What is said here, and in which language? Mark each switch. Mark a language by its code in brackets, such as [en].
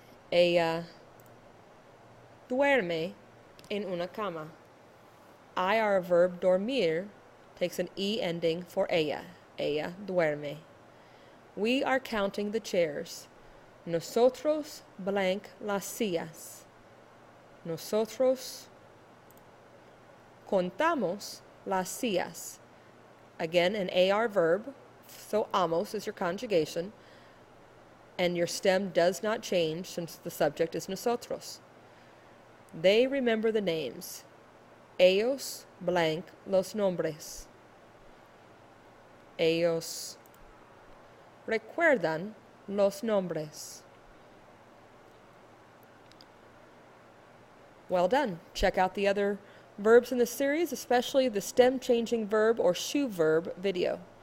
[es] Ella duerme en una cama. [en] IR verb dormir takes an E ending for ella. [es] Ella duerme. [en] We are counting the chairs. [es] Nosotros blank las sillas. Nosotros contamos las sillas. [en] Again, an AR verb, so amos is your conjugation, and your stem does not change since the subject is nosotros. They remember the names. [es] Ellos blank los nombres. Ellos recuerdan los nombres. [en] Well done. Check out the other verbs in the series, especially the stem changing verb or shoe verb video.